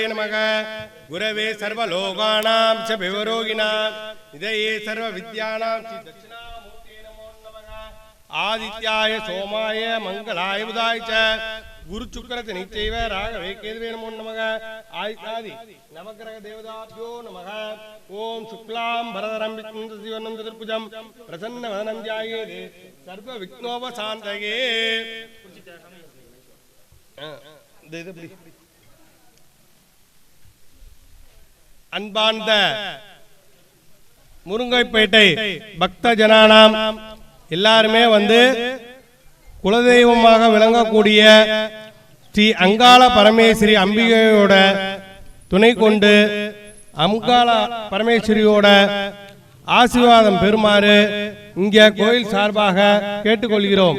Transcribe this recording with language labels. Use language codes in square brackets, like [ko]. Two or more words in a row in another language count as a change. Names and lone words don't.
[sa] नमः गुरवे सर्वलोकानां च विवरोगिणां निधये सर्वविद्यानां श्री दक्षिणामूर्ते नमो नमः आदित्याय सोमाय मंगलाय बुधाय च गुरु शुक्रत नित्यैव राघवे केतवे नमो नमः आदित्यादि नवग्रह देवताभ्यो नमः ओम शुक्लां भरधरं विष्णुं शशिवर्णं चतुर्भुजं प्रसन्नवदनं ध्यायेत् सर्वविघ्नोपशान्तये [ta] அன்பார்ந்த முருங்கைப்பேட்டை பக்த ஜனானாம் எல்லாருமே வந்து குலதெய்வமாக விளங்கக்கூடிய ஸ்ரீ அங்காள பரமேஸ்வரி அம்பிகையோட துணை கொண்டு அங்காள பரமேஸ்வரியோட ஆசீர்வாதம் பெறுமாறு இங்க கோயில் சார்பாக கேட்டுக்கொள்கிறோம்.